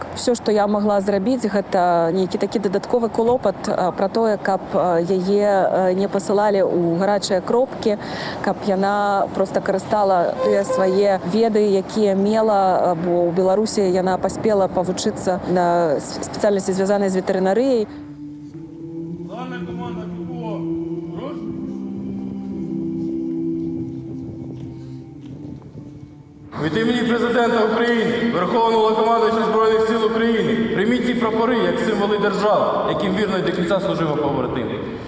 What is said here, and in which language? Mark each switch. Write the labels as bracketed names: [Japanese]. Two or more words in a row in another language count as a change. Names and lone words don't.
[Belarusian] Всё, што я магла зрабіць, гэта нейкі такі дадатковы клопат пра тое, каб яе не пасылалі ў гарачыя кропкі, каб яна проста карыстала тыя свае веды, якія мела, бо ў Беларусі яна паспела павучыцца на спецыяльнасці, звязанай з ветэрынарыяй. [Ukrainian] Від імені Президента України, Верховного Головнокомандувача Збройних сил України, прийміть ці прапори як символи держав, яким вірно і до кінця служив побратим.